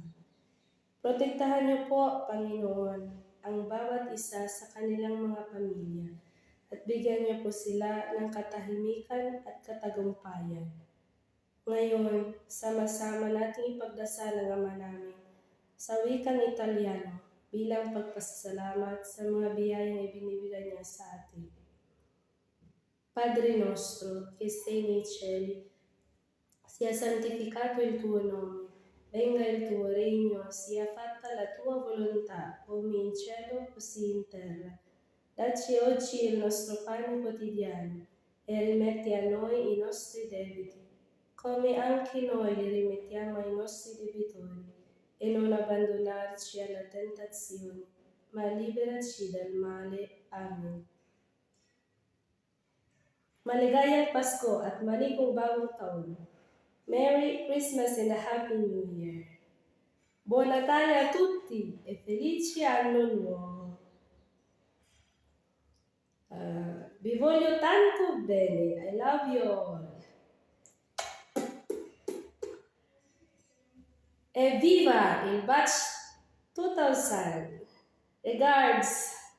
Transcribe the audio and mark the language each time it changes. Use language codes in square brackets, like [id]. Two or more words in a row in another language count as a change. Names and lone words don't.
[tl] Protektahan niyo po, Panginoon, ang bawat isa sa kanilang mga pamilya at bigyan niyo po sila ng katahimikan at katagumpayan. Ngayon, sama-sama nating ipagdasal ang Ama namin sa wikang Italyano bilang pagpasalamat sa mga biyayang ibinibigay niya sa atin. [it] Padre nostro, che sei nei cieli, sia santificato il tuo nome, venga il tuo regno, sia fatta la tua volontà, come in cielo così in terra. Dacci oggi il nostro pane quotidiano e rimetti a noi i nostri debiti, come anche noi li rimettiamo ai nostri debitori, e non abbandonarci alla tentazione, ma liberaci dal male. Amen. [tl] Maligayang Pasko at maligong bagong taon. [en] Merry Christmas and a Happy New Year. [it] Buon Natale a tutti e felice anno nuovo. Vi voglio tanto bene. [en] I love you all. [it] Evviva il Batch 2000. [en] Regards.